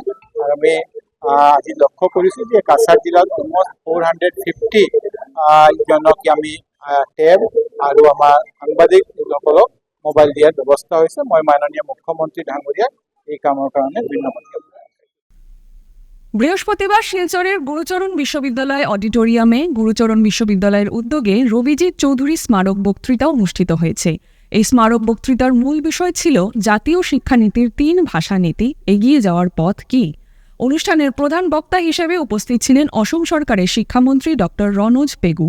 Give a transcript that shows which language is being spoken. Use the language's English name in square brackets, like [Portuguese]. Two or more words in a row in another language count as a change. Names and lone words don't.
[Assamese] আৰু আমি আজি লক্ষ্য কৰিছো যে কাছাৰ জিলাত অলমষ্ট 450 জনক আমি টেব আৰু আমাৰ সাংবাদিকসকলক মোবাইল দিয়াৰ ব্যৱস্থা হৈছে। মই মাননীয় মুখ্যমন্ত্ৰী ডাঙৰীয়াক এই কামৰ কাৰণে ধন্যবাদ জ্ঞাপন কৰিছোঁ। [Bangla] বৃহস্পতিবার শিলচরের গুরুচরণ বিশ্ববিদ্যালয় অডিটোরিয়ামে গুরুচরণ বিশ্ববিদ্যালয়ের উদ্যোগে রবিজিৎ চৌধুরী স্মারক বক্তৃতা অনুষ্ঠিত হয়েছে। এই স্মারক বক্তৃতার মূল বিষয় ছিল জাতীয় শিক্ষানীতির 3 ভাষানীতি, এগিয়ে যাওয়ার পথ কি। অনুষ্ঠানের প্রধান বক্তা হিসেবে উপস্থিত ছিলেন অসম সরকারের শিক্ষামন্ত্রী ডক্টর রনোজ পেগু।